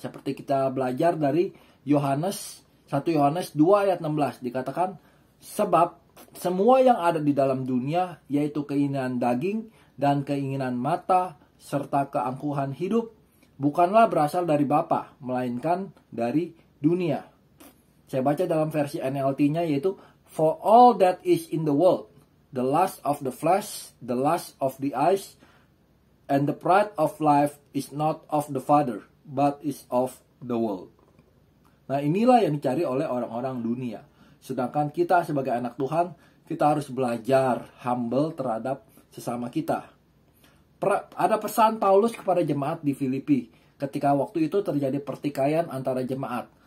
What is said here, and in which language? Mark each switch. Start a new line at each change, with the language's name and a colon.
Indonesian: Seperti kita belajar dari 1 Yohanes 2 ayat 16 dikatakan, sebab semua yang ada di dalam dunia, yaitu keinginan daging dan keinginan mata serta keangkuhan hidup, bukanlah berasal dari Bapa, melainkan dari dunia. Saya baca dalam versi NLT-nya, yaitu
English: for all that is in the world, the lust of the flesh, the lust of the eyes, and the pride of life is not of the Father, but is of the world.
Indonesian: Nah, inilah yang dicari oleh orang-orang dunia. Sedangkan kita sebagai anak Tuhan, kita harus belajar humble terhadap sesama kita. Ada pesan Paulus kepada jemaat di Filipi ketika waktu itu terjadi pertikaian antara jemaat.